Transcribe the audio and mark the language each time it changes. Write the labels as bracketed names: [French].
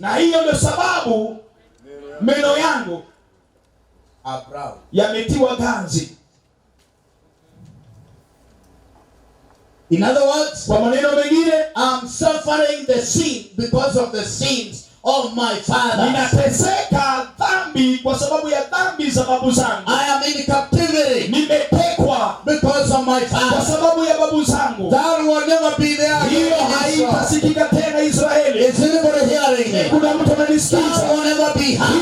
[Swahili] na hiyo ndio sababu meno yangu [English] are brown, [Swahili] yametiwa ganzi. [English] In other words, [Swahili] kwa maneno mengine, [English] I'm suffering the sin because of the sins of my father. [Swahili] Ninateseka dhambi kwa sababu ya dhambi za babu zangu. [English] I am in captivity, [Swahili] nimetekwa [English] because of my father, [Swahili] kwa sababu ya babu zangu. [English] That will never be there. [Swahili] Hiyo haitasikika tena Israeli. [English] Is anybody hearing me? [Swahili] Kuna mtu ananisikiza? [English] That will never be heard.